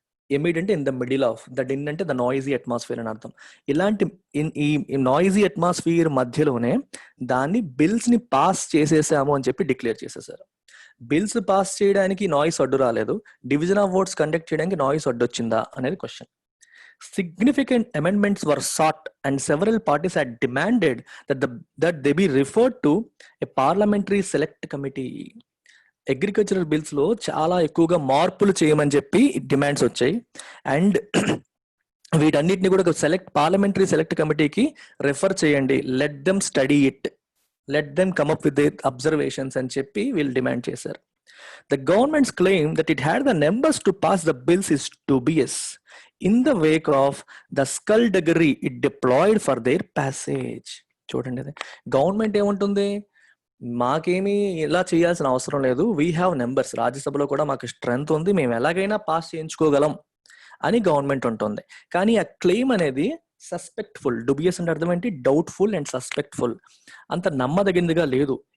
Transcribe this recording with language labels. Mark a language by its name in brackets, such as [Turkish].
[English] amid అంటే in the middle of, the din అంటే the noisy atmosphere [Telugu] అని అర్థం. ఇలాంటి ఈ నాయిజీ అట్మాస్ఫియర్ మధ్యలోనే దాన్ని బిల్స్ ని పాస్ చేసేసాము అని చెప్పి డిక్లేర్ చేసేసారు. బిల్స్ పాస్ చేయడానికి నాయిస్ అడ్డు రాలేదు, డివిజన్ ఆఫ్ ఓట్స్ కండక్ట్ చేయడానికి నాయిస్ అడ్డు వచ్చిందా అనేది question. [English] Significant amendments were sought and several parties had demanded that they be referred to a parliamentary select committee. [Telugu] Agricultural bills లో చాలా ఎక్కువగా మార్పులు చేయమని చెప్పి డిమాండ్స్ వచ్చాయి. అండ్ వీటన్నిటిని కూడా పార్లమెంటరీ సెలెక్ట్ కమిటీకి రెఫర్ చేయండి, [English] let them study it, let them come up with their observations [Telugu] అని చెప్పి వీళ్ళు డిమాండ్ చేశారు. [English] The government's claim that it had the numbers to pass the bills is dubious in the wake of the skullduggery it deployed for their passage. [Telugu] చూడండి, government ఏముంటుంది, మాకేమీ ఇలా చేయాల్సిన అవసరం లేదు, [English] we have numbers, [Telugu] రాజ్యసభలో కూడా మాకు స్ట్రెంత్ ఉంది, మేము ఎలాగైనా పాస్ చేయించుకోగలం అని గవర్నమెంట్ ఉంటుంది. కానీ ఆ క్లెయిమ్ అనేది సస్పెక్ట్ఫుల్, డుబియస్ అంటే అర్థం ఏంటి, డౌట్ఫుల్ అండ్ సస్పెక్ట్ఫుల్, అంత నమ్మదగినదిగా లేదు.